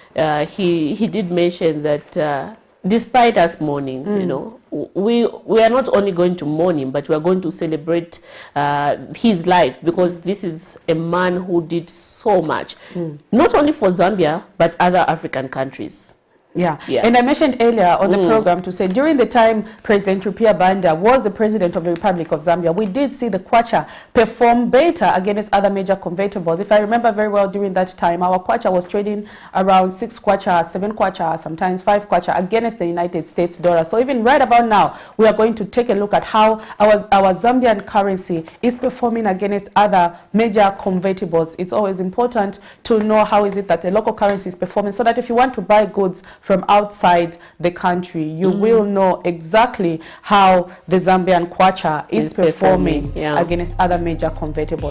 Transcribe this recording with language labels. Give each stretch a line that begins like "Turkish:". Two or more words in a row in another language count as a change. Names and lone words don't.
English: He did mention that despite us mourning, we are not only going to mourn him, but we are going to celebrate his life, because this is a man who did so much, not only for Zambia, but other African countries. Yeah, and I mentioned earlier on the program to say during the time President RUPIAH BANDA was the president of the Republic of Zambia, we did see the kwacha perform better against other major convertibles. If I remember very well, during that time, our kwacha was trading around 6 kwacha, 7 kwacha, sometimes 5 kwacha against the United States dollar. So even right about now, we are going to take a look at how our Zambian currency is performing against other major convertibles. It's always important to know how is it that the local currency is performing, so that if you want to buy goods from outside the country, you will know exactly how the Zambian kwacha is performing against other major convertibles.